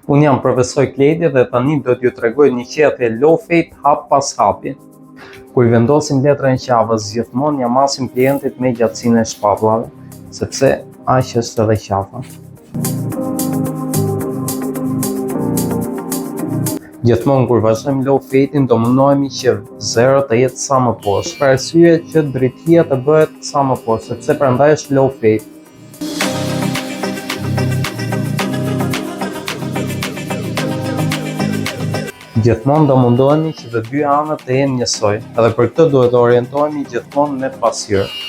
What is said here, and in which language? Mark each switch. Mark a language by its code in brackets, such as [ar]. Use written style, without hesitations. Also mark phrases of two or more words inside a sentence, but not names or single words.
[sq] Unë jam profesor Kledi dhe tani do t'ju tregoj një qethje [en] low fate [sq] hap pas hapi. Kur i vendosim letrën e qafës, gjithmonë ja masim klientit me gjatësinë e shpatullave, sepse aq është edhe qafa. Gjithmonë kur vazhdojmë [en] low fate- [sq] in, do mundohemi që zero të jetë sa më poshtë, për arsye që drejtia të bëhet sa më poshtë, sepse prandaj është [en] low fate. [sq] Gjithmonë do mundohemi që të dy anët të jenë njësoj, edhe për këtë duhet të orientohemi gjithmonë me pasqyrë.